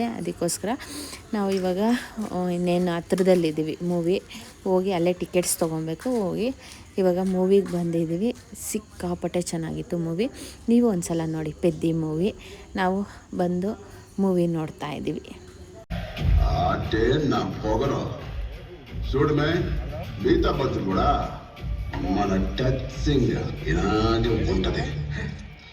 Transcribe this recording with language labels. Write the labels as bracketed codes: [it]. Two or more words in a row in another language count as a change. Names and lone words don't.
[kn] ಅದಕ್ಕೋಸ್ಕರ ನಾವು ಇವಾಗ ಇನ್ನೇನು ಹತ್ರದಲ್ಲಿದ್ದೀವಿ ಮೂವಿ. ಹೋಗಿ ಅಲ್ಲೇ ಟಿಕೆಟ್ಸ್ ತೊಗೊಬೇಕು. ಹೋಗಿ ಇವಾಗ ಮೂವಿಗೆ ಬಂದಿದ್ದೀವಿ. ಸಿಕ್ಕಾಪಟ್ಟೆ ಚೆನ್ನಾಗಿತ್ತು ಮೂವಿ. ನೀವು ಒಂದ್ಸಲ ನೋಡಿ ಪೆದ್ದಿ ಮೂವಿ. ನಾವು ಬಂದು ಮೂವಿ ನೋಡ್ತಾ ಇದ್ದೀವಿ. [te] చూడమే మిగతా బస్సు కూడా మన టచింగ్ ఇలాగే ఉంటది.